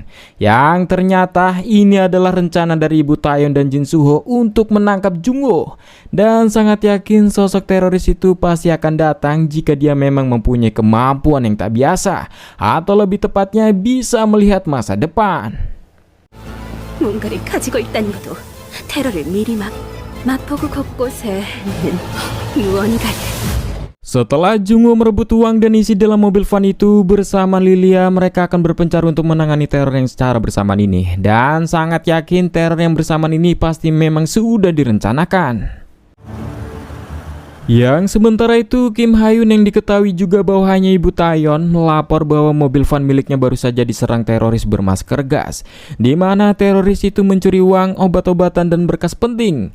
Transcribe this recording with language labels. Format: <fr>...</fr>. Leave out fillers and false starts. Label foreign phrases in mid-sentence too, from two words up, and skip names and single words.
<id>Yang ternyata ini adalah rencana dari Ibu Taeyeon dan Jin Soo-ho untuk menangkap Jungwoo. Dan sangat yakin sosok teroris itu pasti akan datang jika dia memang mempunyai kemampuan yang tak biasa, atau lebih tepatnya bisa melihat masa depan.</id> <ko>뭔가를 가지고 있다는 것도 테러를 미리 맛보고 곳곳에 무언가를.</ko> <id>Setelah Jungwoo merebut uang dan isi dalam mobil van itu bersama Lilia, mereka akan berpencar untuk menangani teror yang secara bersamaan ini. Dan sangat yakin teror yang bersamaan ini pasti memang sudah direncanakan. Yang sementara itu Kim Ha-yun yang diketahui juga bawahannya Ibu Taeyeon melapor bahwa mobil van miliknya baru saja diserang teroris bermasker gas, di mana teroris itu mencuri uang, obat-obatan dan berkas penting.</id>